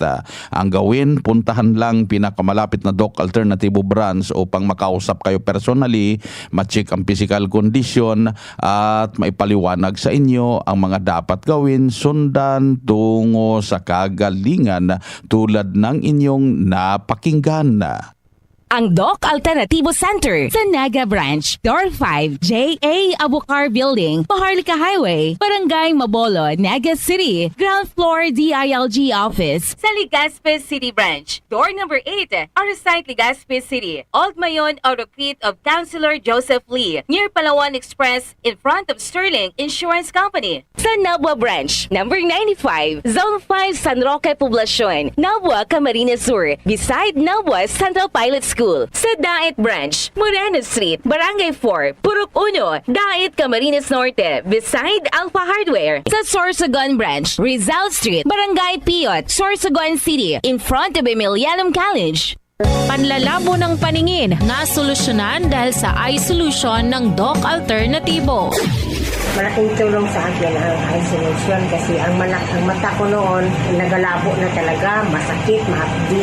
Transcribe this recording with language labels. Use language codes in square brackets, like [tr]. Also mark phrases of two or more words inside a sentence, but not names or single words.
[tl] Ang gawin, puntahan lang pinakamalapit na Doc Alternativo branch upang makausap kayo personally, ma-check ang [en] physical condition [tl] at maipaliwanag sa inyo ang mga dapat gawin, sundan tungo sa kagalingan tulad ng inyong napakinggan. Ang Doc Alternativo Center sa Naga Branch, Door 5, J.A. Abucar Building, Maharlika Highway, Barangay Mabolo, Naga City, Ground Floor DILG Office. Sa Legazpi City Branch, [en] door number 8, our site Legazpi City, Old Mayon Autocrit of Councilor Joseph Lee, near Palawan Express, in front of Sterling Insurance Company. [tl] Sa Nabua Branch, number 95, Zone 5, San Roque Poblacion, Nabua, Camarines Sur, beside Nabua Central Pilot School. Sa Dait Branch, Moreno Street, Barangay 4, Purok 1, Dait, Camarines Norte, beside Alpha Hardware. Sa Sorsogon Branch, Rizal Street, Barangay Piot, Sorsogon City, [en] in front of Emilianum College. [tl] Panlalabo ng paningin na solusyonan dahil sa [en] eye solution [tl] ng Doc Alternativo. Malaking tulong sa akin ang [en] eye solution [tl] kasi ang mata ko noon nagalabo na talaga, masakit, mahapdi.